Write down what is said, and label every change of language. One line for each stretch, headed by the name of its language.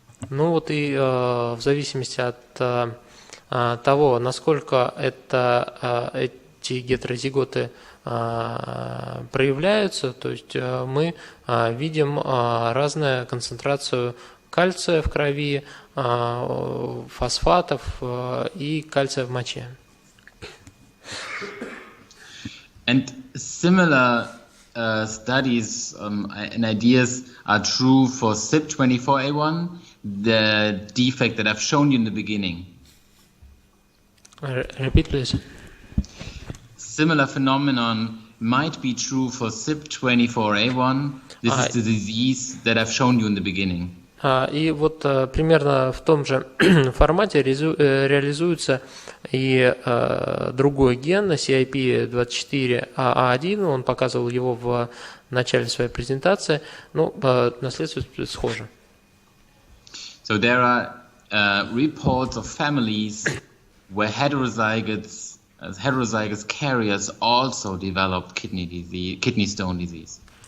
Russian: Ну вот и в зависимости от того, насколько эти гетерозиготы проявляются, то есть мы видим разную концентрацию кальция в крови, фосфатов и кальция в моче.
English: And similar studies and ideas are true for CYP24A1, the defect that I've shown you in the beginning. Repeat, please. Similar phenomenon might be true for CYP24A1. This is the disease that I've shown you in the beginning.
Russian: И вот примерно в том же формате реализуется и другой ген, CYP24A1, он показывал его в начале своей презентации, но наследство схоже.
English: So there are reports of families where heterozygous carriers also developed kidney stone disease.